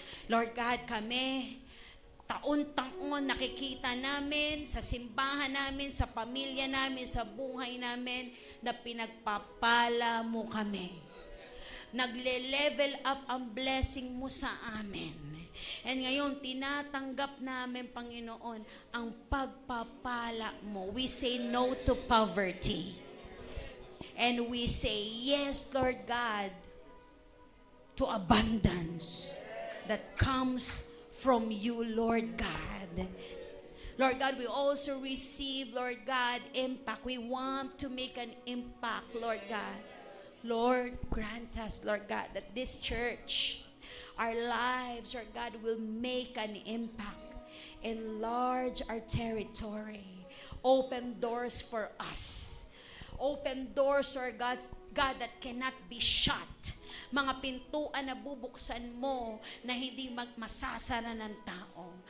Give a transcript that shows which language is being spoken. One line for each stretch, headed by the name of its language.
Filipino: Lord God, kami, taon-taon nakikita namin sa simbahan namin, sa pamilya namin, sa buhay namin, na pinagpapala mo kami. Nagle-level up ang blessing mo sa amin. And ngayon, tinatanggap namin, Panginoon, ang pagpapala mo.
English: We say no to poverty. And we say yes, Lord God, to abundance that comes from you, Lord God. Lord God, we also receive, Lord God, impact. We want to make an impact, Lord God. Lord, grant us, Lord God, that this church, our lives, Lord God, will make an impact. Enlarge our territory. Open doors for us. Open doors, Lord God, that cannot be shut.
Filipino: Mga pintuan na bubuksan mo na hindi masasara ng tao.